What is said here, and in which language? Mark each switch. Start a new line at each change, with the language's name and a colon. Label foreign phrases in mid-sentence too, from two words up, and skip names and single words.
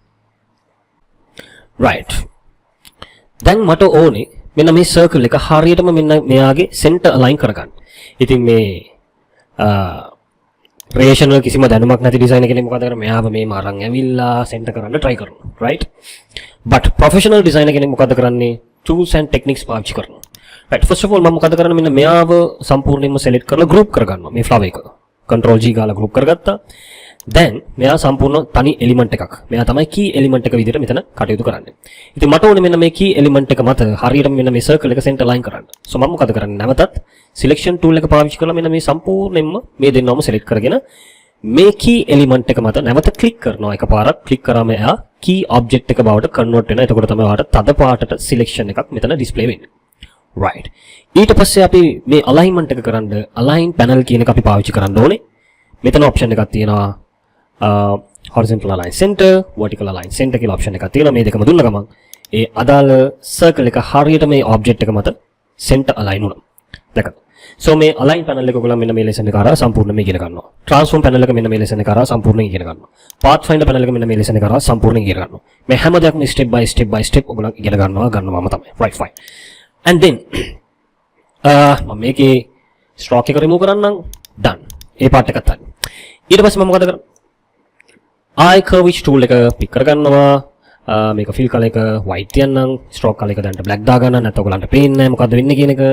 Sinhala: right. දැන් මට ඕනේ මෙන්න මේ circle එක හරියටම මෙන්න මෙයාගේ
English: center align
Sinhala: කරගන්න. ඉතින් මේ rational කිසිම දැනුමක් නැති designer කෙනෙක් මොකද කරන්නේ? මෙයාව මේම අරන් ඇවිල්ලා center කරන්න try කරනවා. right. but
English: professional designer
Sinhala: කෙනෙක් මොකද කරන්නේ?
English: tools and techniques
Sinhala: පාවිච්චි කරනවා.
English: right first of all
Sinhala: මම මොකද කරන්නේ මෙන්න මෙයාව සම්පූර්ණයෙන්ම select කරලා group කරගන්නවා මේ flower එක.
English: control G
Sinhala: ගාලා group කරගත්තා. then මෙයා සම්පූර්ණ තනි element එකක්. මෙයා තමයි
English: key element
Sinhala: එක විදිහට මෙතන කටයුතු කරන්නේ. ඉතින් මට ඕනේ මෙන්න මේ
English: key element
Sinhala: එක මත හරියටම මෙන්න මේ circle එක center line කරන්න. so මම මොකද කරන්නේ නැවතත්
English: selection tool
Sinhala: එක පාවිච්චි කරලා මෙන්න මේ සම්පූර්ණයෙන්ම මේ දෙන්නවම select කරගෙන මේ
English: key element
Sinhala: එක මත නැවත click කරනවා එකපාරක්. click කරාම එයා
English: key object
Sinhala: එක බවට convert වෙනවා. එතකොට තමයි ඔයාලට තද පාටට selection එකක් මෙතන display වෙන්නේ. right ඊට පස්සේ අපි මේ alignment එක කරන්න
English: align panel
Sinhala: කියන එක අපි පාවිච්චි කරන්න ඕනේ. මෙතන option එකක් තියෙනවා
English: horizontal align center, vertical align center
Sinhala: කියලා option එකක් තියෙනවා. මේ දෙකම දුන්න ගමන් ඒ අදාළ circle එක හරියට මේ object එක මත
English: center align
Sinhala: වුණා. දැක්කද? so මේ
English: align panel
Sinhala: එක ඔයගොල්ලෝ මෙන්න මේ lesson එක කරා සම්පූර්ණයෙන්ම ඉගෙන ගන්නවා.
English: transform panel
Sinhala: එක මෙන්න මේ lesson එක කරා සම්පූර්ණයෙන් ඉගෙන ගන්නවා.
English: pathfinder panel
Sinhala: එක මෙන්න මේ lesson එක කරා සම්පූර්ණයෙන් ඉගෙන ගන්නවා. මේ හැම දෙයක්ම
English: step by step
Sinhala: ඔයගොල්ලෝ ඉගෙන ගන්නවාම තමයි.
English: right fine. and then
Sinhala: මම මේකේ stroke එක remove කරන්නම්. done. ඒ part එකත් හරි. ඊට පස්සේ මම මොකද කරන්නේ?
English: I curve tool
Sinhala: එක pick කරගන්නවා. මේක
English: fill color
Sinhala: එක white තියන්නම්.
English: stroke color
Sinhala: එක දැන්ට black දාගන්න. නැත්නම් ඔයගලන්ට පේන්නේ නැහැ මොකද්ද වෙන්නේ කියන එක.